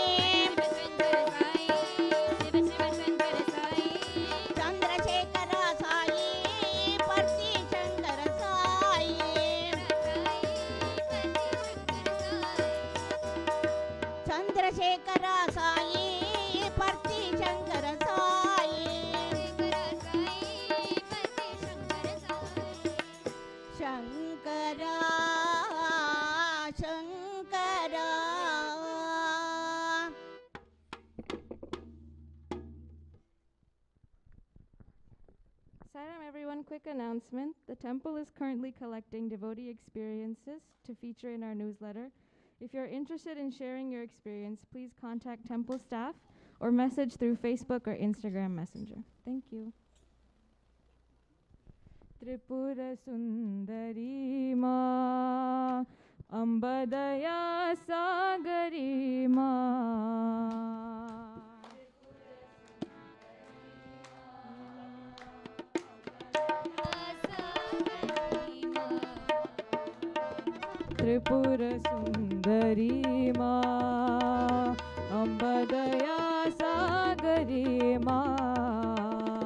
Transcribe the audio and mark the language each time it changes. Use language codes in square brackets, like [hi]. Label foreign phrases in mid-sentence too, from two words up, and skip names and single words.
[kn] ಚಂದ್ರಶೇಖರ ಸಾಯಿ ಪತಿ ಶಂಕರ ಸಾಯಿ ಚಂದ್ರಶೇಖರ ಸಾಯಿ ಪತಿ ಶಂಕರ ಸಾಯಿ ಶಂಕರ ಶಂಕರ [en] Saram everyone, quick announcement. The temple is currently collecting devotee experiences to feature in our newsletter. If you're interested in sharing your experience, please contact temple staff or message through Facebook or Instagram Messenger. Thank you. Tripura Sundari Ma Ambadaya Sagari Ma Tripura Sundari Ma Ambadaya Sagari Ma